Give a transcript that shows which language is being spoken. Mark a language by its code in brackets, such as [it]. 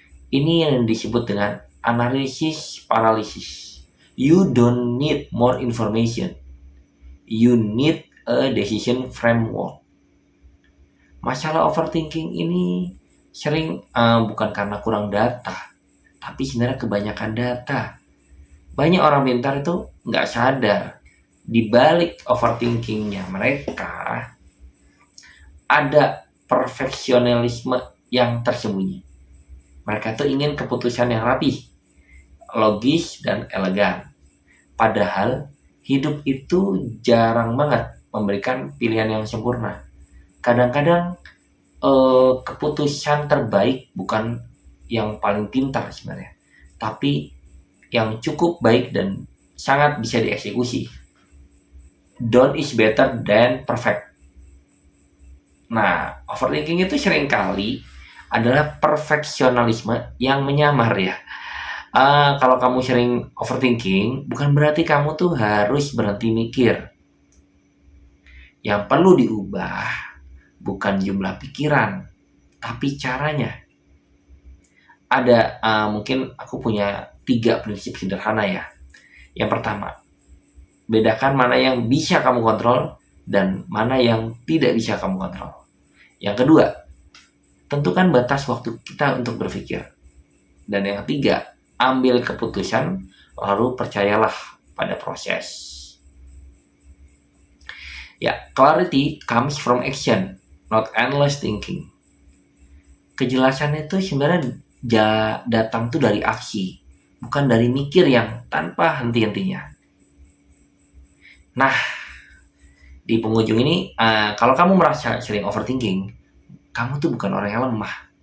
[id] Ini yang disebut dengan analisis paralysis. [en] You don't need more information. You need a decision framework. [id] Masalah overthinking ini sering bukan karena kurang data, tapi sebenarnya kebanyakan data. Banyak orang pintar itu nggak sadar di balik overthinkingnya mereka ada perfeksionisme yang tersembunyi. Mereka tuh ingin keputusan yang rapi, logis, dan elegan. Padahal hidup itu jarang banget memberikan pilihan yang sempurna. Kadang-kadang keputusan terbaik bukan yang paling pintar sebenarnya, tapi yang cukup baik dan sangat bisa dieksekusi. [en] Done is better than perfect. [id] Nah, overthinking itu seringkali adalah perfeksionalisme yang menyamar ya. Kalau kamu sering overthinking, bukan berarti kamu tuh harus berhenti mikir. Yang perlu diubah bukan jumlah pikiran, tapi caranya. Ada mungkin aku punya 3 prinsip sederhana ya. Yang pertama, bedakan mana yang bisa kamu kontrol dan mana yang tidak bisa kamu kontrol. Yang kedua, tentukan batas waktu kita untuk berpikir. Dan yang ketiga, ambil keputusan lalu percayalah pada proses. [en] Ya, clarity comes from action, not endless thinking. [id] Kejelasan itu sebenarnya datang tuh dari aksi, bukan dari mikir yang tanpa henti-hentinya. Nah, di penghujung ini, kalau kamu merasa sering overthinking, kamu tuh bukan orang yang lemah.